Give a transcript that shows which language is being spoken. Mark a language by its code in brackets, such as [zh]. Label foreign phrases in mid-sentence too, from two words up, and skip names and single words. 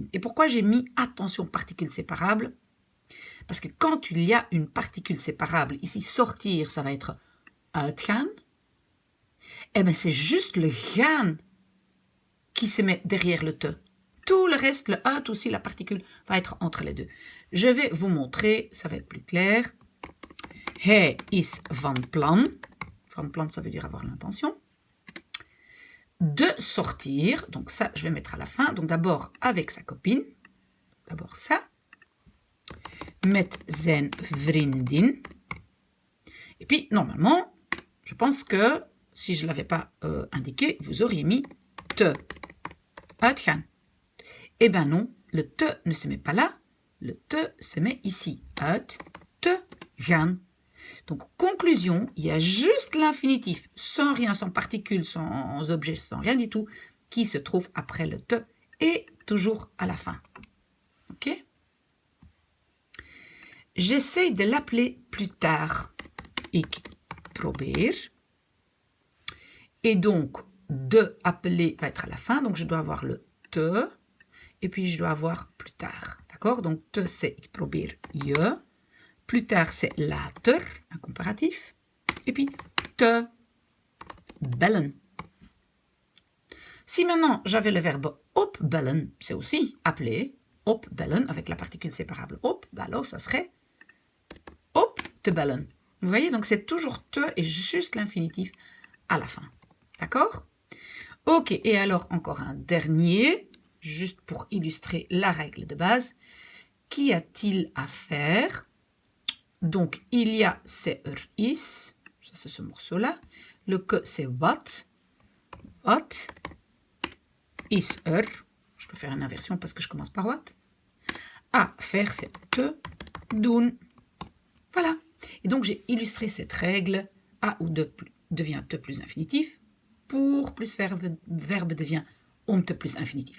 [fr] Et pourquoi j'ai mis attention particule séparable? Parce que quand il y a une particule séparable, ici sortir, ça va être uitgaan. Eh bien, c'est juste le gaan qui se met derrière le te. Tout le reste, le uit aussi, la particule, va être entre les deux. Je vais vous montrer, ça va être plus clair. [nl] Hij is van plan. Van plan, [fr] ça veut dire avoir l'intention. De sortir, donc ça, je vais mettre à la fin. Donc d'abord avec sa copine. D'abord ça. [nl] Met zijn vriendin. [fr] Et puis, normalement, je pense que si je ne l'avais pas indiqué, vous auriez mis te. Uitgaan. Eh bien non, le te ne se met pas là. Le te se met ici. [nl] Uit, te, gaan. [fr] Donc, conclusion, il y a juste l'infinitif, sans rien, sans particules, sans objet, sans rien du tout, qui se trouve après le te et toujours à la fin. Ok? J'essaie de l'appeler plus tard. [nl] Ik probeer. [fr] Et donc, de appeler va être à la fin. Donc, je dois avoir le te. Et puis, je dois avoir plus tard. D'accord? Donc, te, c'est [nl] ik probeer je. [fr] Plus tard, c'est later, un comparatif. Et puis, [nl] te bellen. [fr] Si maintenant, j'avais le verbe opbellen, c'est aussi appeler. Opbellen, avec la particule séparable op, bah alors ça serait [nl] op te bellen. [fr] Vous voyez, donc c'est toujours te et juste l'infinitif à la fin. D'accord? Ok, et alors encore un dernier, juste pour illustrer la règle de base. Qu'y a-t-il à faire? Donc, il y a c'est is, ça c'est ce morceau-là. Le que c'est what. What is je peux faire une inversion parce que je commence par what. À faire c'est [nl] te, doen. [fr] Voilà. Et donc, j'ai illustré cette règle. A ou de devient te plus infinitif. Pour plus verbe devient te plus infinitif.